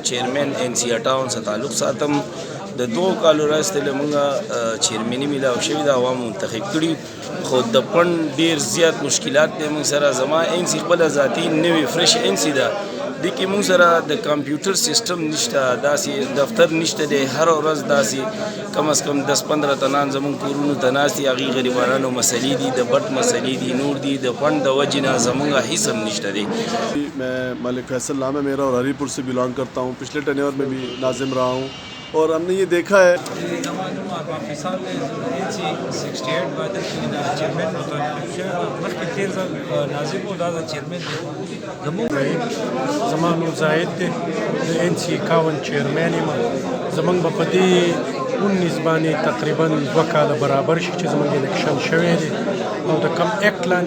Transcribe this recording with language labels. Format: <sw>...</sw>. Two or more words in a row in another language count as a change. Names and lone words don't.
<ps>چیرمین NC 58 سره تعلق ساتم د 2 کالو راستې له مونږه چیرمني میلاو شوې د عوامو منتخب کړي خو د فنډ ډېر زیات مشکلات دی مونږ سره زما NC خپله ذاتي نوې فرش NC ده دې کې مونږ سره د کمپیوټر سیسټم نشته داسې دفتر نشته دی هر ورځ داسې</ps> <ur>کم از کم</ur> <ps>10-15 تنان زمونږ کورونو ته ناست دي هغې غریبانانو مسلې دي د بټ مسلې دي نور دي د فنډ د وجې نه زمونږ هیڅ هم نشته دی</ps> <ur>میں ملک فیصل نام ہے میرا اور ہری پور سے بیلونگ کرتا ہوں پچھلے ٹینیور میں بھی ناظم رہا ہوں اور ہم نے یہ دیکھا ہے</ur> <ps>زمان زاید دی د NC 51 چیرمین یم زمونږ به په دې 19 باندې تقریبا 2 کاله برابر شي چې زمونږ الیکشن شوی دی او د کم ایکټ لاندې</ps>